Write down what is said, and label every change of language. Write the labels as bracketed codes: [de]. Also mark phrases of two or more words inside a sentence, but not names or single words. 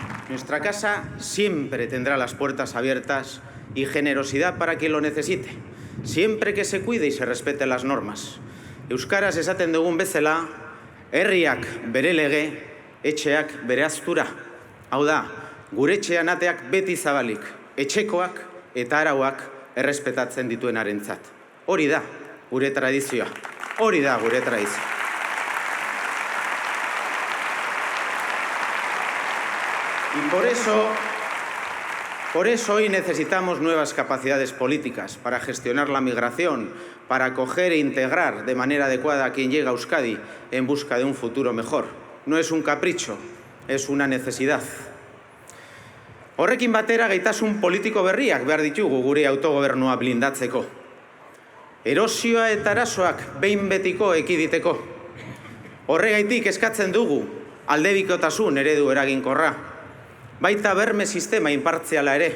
[es] Nuestra casa siempre tendrá las puertas abiertas y generosidad para quien lo necesite, siempre que se cuide y se respeten las normas. [eu] Euskaraz esaten dugun bezala, herriak bere lege, etxeak bere aztura. Hau da, gure etxean ateak beti zabalik, etxekoak eta arauak errespetatzen dituenarentzat. Hori da gure tradizioa. Hori da gure tradizioa. [es] Y por eso hoy necesitamos nuevas capacidades políticas para gestionar la migración, para acoger e integrar de manera adecuada a quien llega a Euskadi en busca de un futuro mejor. No es un capricho, es una necesidad. [eu] Horrekin batera gaitasun politiko berriak behar ditugu gure autogobernua blindatzeko. Erosioa eta arazoak behin betiko ekiditeko. Horregaitik eskatzen dugu aldebikotasun eredu eraginkorra. Baita berme sistema inpartziala ere.